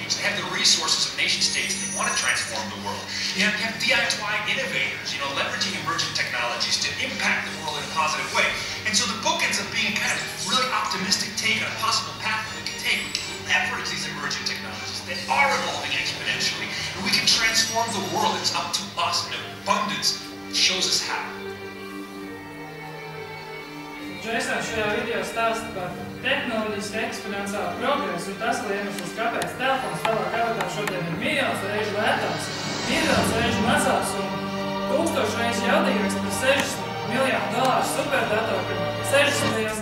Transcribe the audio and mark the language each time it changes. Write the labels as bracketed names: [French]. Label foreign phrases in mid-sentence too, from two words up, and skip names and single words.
[English] They have the resources of nation states. They want to transform the world. You have DIY innovators, you know, leveraging emerging technologies to impact the world in a positive way. And so the book ends up being kind of a really optimistic take on a possible path that we can take. We can leverage these emerging technologies that are evolving exponentially, and we can transform the world. It's up to us, and abundance shows us how. [Latvian] Jasons šajā video stāsta par tehnoloģisku eksponenciālu progresu, un tas ir iemesls, kāpēc telefons tavā kabatā šodien ir miljons reižu lētāks, miljons reižu mazāks un 1000 reižu jaudīgāks par $60 miljonu superdatoru 60.